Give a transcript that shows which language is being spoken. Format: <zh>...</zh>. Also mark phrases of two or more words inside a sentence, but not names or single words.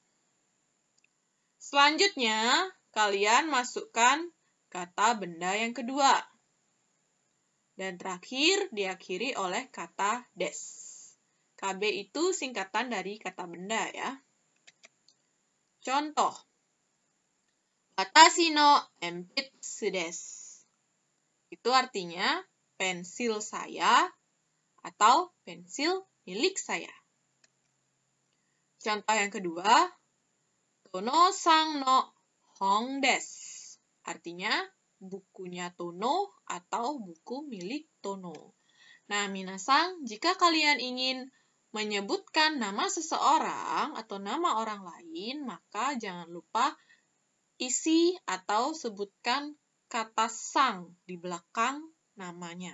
<id>Selanjutnya, kalian masukkan kata benda yang kedua. Dan terakhir, diakhiri oleh kata des. KB itu singkatan dari kata benda ya. Contoh.</id> <ja>私の鉛筆です.</ja> <id>Itu artinya pensil saya atau pensil milik saya. Contoh yang kedua,</id> <ja>Tonoさんの本です.</ja> <id>Artinya bukunya Tono atau buku milik Tono. Nah, minasan, jika kalian ingin menyebutkan nama seseorang atau nama orang lain, maka jangan lupa isi atau sebutkan kata sang di belakang namanya.</id>